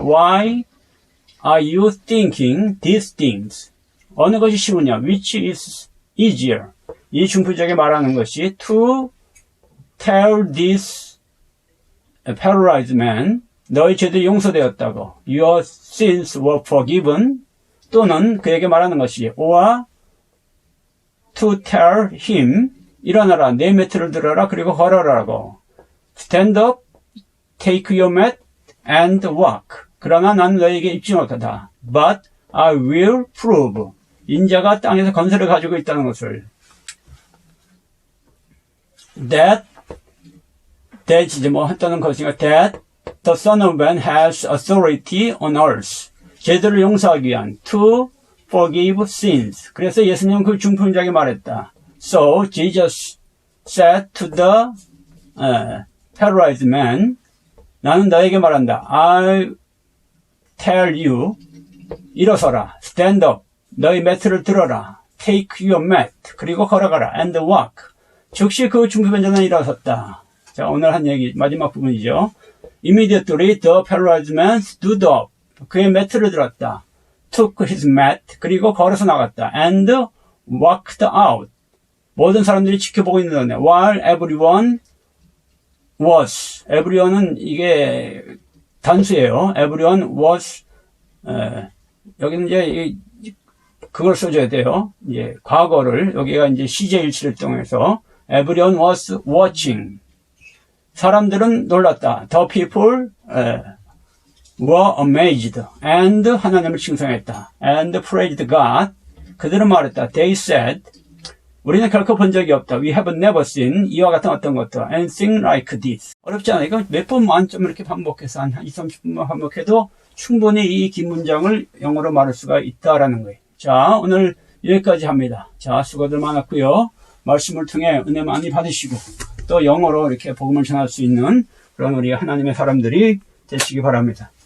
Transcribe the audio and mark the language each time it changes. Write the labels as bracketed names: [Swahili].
[English] Why are you thinking these things? [Korean] 어느 것이 쉬우냐? [English] Which is easier? [Korean] 이 중표적에 말하는 것이 [English] to tell this paralyzed man, [Korean] 너희 죄들이 용서되었다고. [English] Your sins were forgiven. [Korean] 또는 그에게 말하는 것이 [English] or to tell him, [Korean] 일어나라, 내 매트를 들어라, 그리고 걸어라라고. [English] Stand up, take your mat and walk. [Korean] 그러나 난 너에게 입지 못하다. [English] But I will prove. [Korean] 인자가 땅에서 건설을 가지고 있다는 것을. [English] That [Korean] 이제 뭐 했다는 것이니까 [English] that the Son of Man has authority on earth. [Korean] 죄들을 용서하기 위한 [English] to forgive sins. [Korean] 그래서 예수님은 그 중풍자에게 말했다. [English] So Jesus said to the paralyzed man, [Korean] 나는 너에게 말한다. [English] I tell you, [Korean] 일어서라. [English] Stand up. [Korean] 너희 매트를 들어라. [English] Take your mat. [Korean] 그리고 걸어가라. [English] And walk. [Korean] 즉시 그 중풍자는 일어섰다. 자, 오늘 한 얘기 마지막 부분이죠. [English] Immediately the paralyzed man stood up. [Korean] 그의 매트를 들었다. [English] Took his mat. [Korean] 그리고 걸어서 나갔다. [English] And walked out. [Korean] 모든 사람들이 지켜보고 있는데 [English] while everyone was. [Korean] everyone은 이게 단수예요. everyone was. 여기는 이제 그걸 써줘야 돼요. 이제 과거를 여기가 이제 시제일치를 통해서 [English] everyone was watching. [Korean] 사람들은 놀랐다. [English] The people were amazed and [Korean] 하나님을 칭송했다. [English] And praised God. [Korean] 그들은 말했다. They said, 우리는 결코 본 적이 없다. [English] We have never seen [Korean] 이와 같은 어떤 것도 [English] anything like this. [Korean] 어렵지 않아요. 이거 몇 번만 좀 이렇게 반복해서 한 20-30분만 반복해도 충분히 이 긴 문장을 영어로 말할 수가 있다라는 거예요. 자, 오늘 여기까지 합니다. 자, 수고들 많았고요. 말씀을 통해 은혜 많이 받으시고 또 영어로 이렇게 복음을 전할 수 있는 그런 우리 하나님의 사람들이 되시기 바랍니다.